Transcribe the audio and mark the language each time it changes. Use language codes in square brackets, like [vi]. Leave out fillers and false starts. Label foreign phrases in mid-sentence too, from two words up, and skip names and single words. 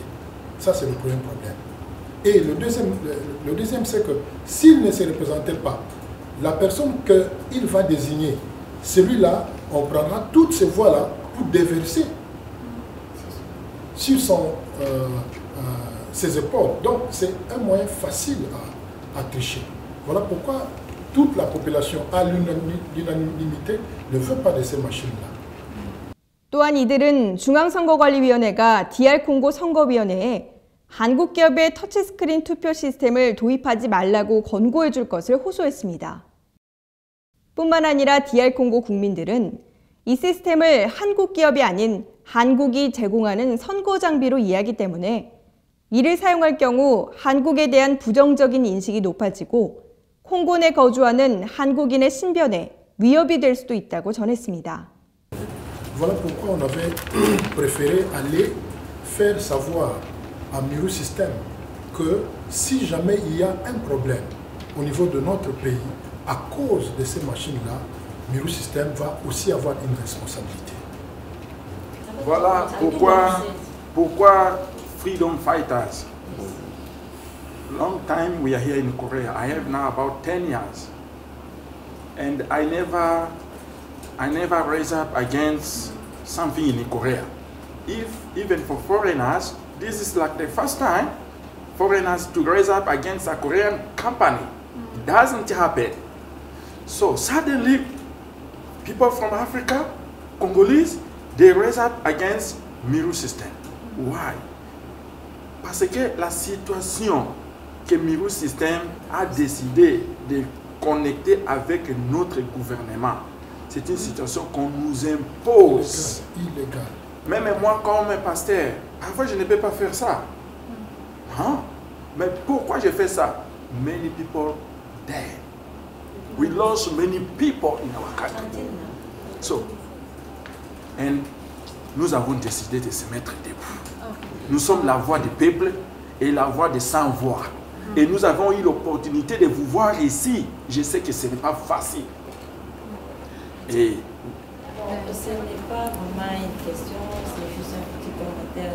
[fr] Ça, c'est le premier problème. Et le deuxième, c'est que s'il ne se représentait pas, la personne qu'il va désigner, celui-là, on prendra toutes ces voix-là pour déverser sur ses épaules. Donc, c'est un moyen facile à tricher. Voilà pourquoi toute la population, à l'unanimité, ne veut pas de ces machines-là. [ko] 또한 이들은 중앙선거관리위원회가 DR 콩고 선거위원회에 한국 기업의 터치스크린 투표 시스템을 도입하지 말라고 권고해 줄 것을 호소했습니다. 뿐만 아니라 DR 콩고 국민들은 이 시스템을 한국 기업이 아닌 한국이 제공하는 선거 장비로 이해하기 때문에 이를 사용할 경우 한국에 대한 부정적인 인식이 높아지고 콩고 내 거주하는 한국인의 신변에 위협이 될 수도 있다고 전했습니다. [fr] Voilà pourquoi on avait préféré aller faire savoir à Miru System que si jamais il y a un problème au niveau de notre pays, à cause de ces machines-là, Miru System va aussi avoir une responsabilité. Voilà pourquoi Freedom Fighters. [en] Long time we are here in Korea. I have now about 10 years. And I never raise up against something in Korea. Even for foreigners, this is like the first time foreigners to raise up against a Korean company. It doesn't happen. So suddenly, people from Africa, Congolese, they rise up against Miru system. Why? [fr] Parce que la situation que Miru system a décidé de connecter avec notre gouvernement, c'est une situation qu'on nous impose. Illégal. Même moi, comme pasteur, parfois je ne peux pas faire ça. Hein? Mais pourquoi je fais ça? [en] Many people dead. We lost many people in our country. So, and [fr] nous avons décidé de se mettre debout. Nous sommes la voix du peuple et la voix des sans-voix. Et nous avons eu l'opportunité de vous voir ici. Je sais que ce n'est pas facile. Et bon, ce n'est pas vraiment une question, c'est juste un petit commentaire.